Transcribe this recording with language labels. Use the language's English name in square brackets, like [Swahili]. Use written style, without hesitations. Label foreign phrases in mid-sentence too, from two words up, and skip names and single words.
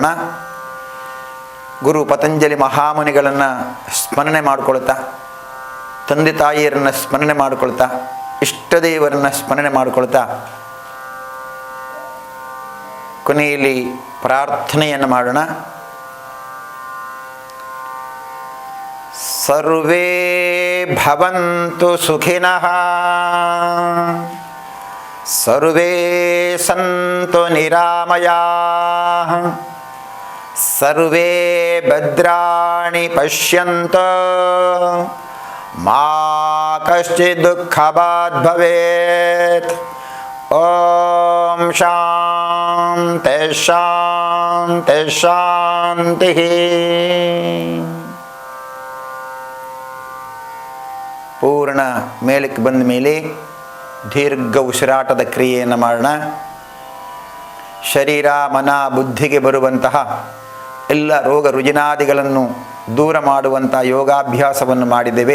[Kannada] ಗುರು ಪತಂಜಲಿ ಮಹಾಮುನಿಗಳನ್ನು ಸ್ಮರಣೆ ಮಾಡಿಕೊಳ್ತಾ, ತಂದೆ ತಾಯಿಯರನ್ನು ಸ್ಮರಣೆ ಮಾಡಿಕೊಳ್ತಾ, ಇಷ್ಟದೇವರನ್ನು ಸ್ಮರಣೆ ಮಾಡಿಕೊಳ್ತಾ, ಕೊನೆಯಲ್ಲಿ ಪ್ರಾರ್ಥನೆಯನ್ನು ಮಾಡೋಣ. [Sanskrit] ಸರ್ವೇ ಭವಂತು ಸುಖಿನಃ, ಸರ್ವೇ ಸಂತು ನಿರಾಮಯಾಃ, ಸರ್ವೇ ಭದ್ರಾಣಿ ಪಶ್ಯಂತು ಮಾ ಕಶ್ಚಿತ್ ದುಃಖಭಾಗ್ ಭವೇತ್. ಓಂ ಶಾಂತಿ ಶಾಂತಿ ಶಾಂತಿ. [Kannada] ಪೂರ್ಣ ಮೇಲಕ್ಕೆ ಬಂದ ಮೇಲೆ ದೀರ್ಘ ಉಸಿರಾಟದ ಕ್ರಿಯೆಯನ್ನು ಮಾಡೋಣ. ಶರೀರ ಮನ ಬುದ್ಧಿಗೆ ಬರುವಂತಹ ಎಲ್ಲ ರೋಗ ರುಜಿನಾದಿಗಳನ್ನು ದೂರ ಮಾಡುವಂಥ ಯೋಗಾಭ್ಯಾಸವನ್ನು ಮಾಡಿದ್ದೇವೆ.